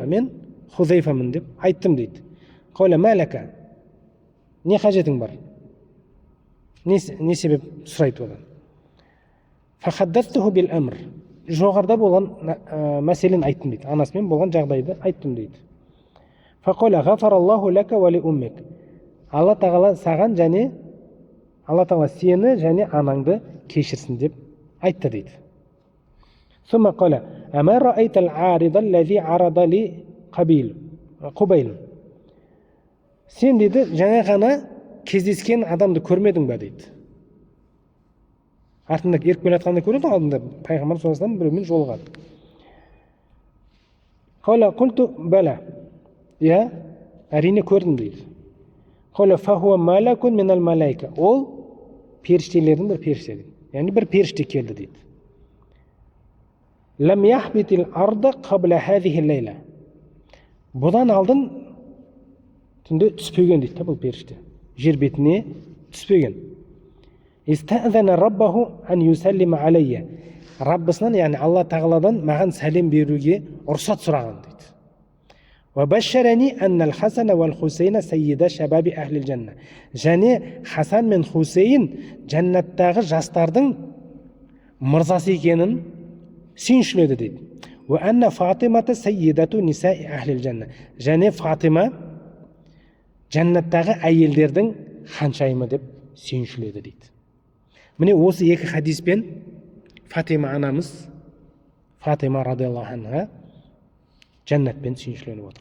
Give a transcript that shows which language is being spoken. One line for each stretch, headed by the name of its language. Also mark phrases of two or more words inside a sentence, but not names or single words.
Kazakh: Мен Хузайфамын деп айттым дейді.
Arabic: قال ما لك.
Kazakh: Не қажетің бар? Не себеп сұрайды одан.
Arabic: فحدثته بالأمر.
Kazakh: Жоғарда болған мәселені айттым дейді. Анасымен болған жағдайды айттым дейді.
Arabic: فقال غفر الله لك ولأمك.
Kazakh: Алла Тағала саған және Алла Тағала сені және анаңды кешірсін деп айтты дейді.
Arabic: ثم قال أما رأيت العارض الذي عرض لي قبيل.
Kazakh: Сен дейді жаңа ғана кездескен адамды көрмедің ба дейді. Артында еріп келе жатқанда көреді, алдында пайғамбар
Arabic: صلى الله عليه وسلم
Kazakh: біреумен жолығады.
Arabic: قال قلت بلى.
Kazakh: Я әрине көрдім дейді.
Arabic: قال فهو ملك من الملائكة.
Kazakh: Ол періштелердің бір періште дейді. Яғни бір періште келді дейді.
Arabic: لم يهبط الأرض قبل هذه الليلة.
Kazakh: Бұдан алдын түнде түспеген дейді бұл періште. Жер бетіне түспеген.
Arabic: استأذن ربه أن يسلم علي.
Kazakh: Раббысынан, яғни Алла Тағаладан маған сәлем беруге рұқсат сұраған дейді.
Arabic: وبشرني أن الحسن والحسين سيدا شباب أهل الجنة.
Kazakh: Және Хасан мен Хусейн жәннаттағы жастардың мырзасы екенін сүйіншіледі дейді.
Arabic: وأن فاطمة سيدة نساء أهل الجنة.
Kazakh: Және Фатима жәннаттағы әйелдердің ханшайымы деп сүйіншіледі дейді. Міне осы екі хадиспен Фатима анамыз, Фатима
Arabic: رضي الله عنها
Kazakh: жәннатпен сүйіншіленіп отыр.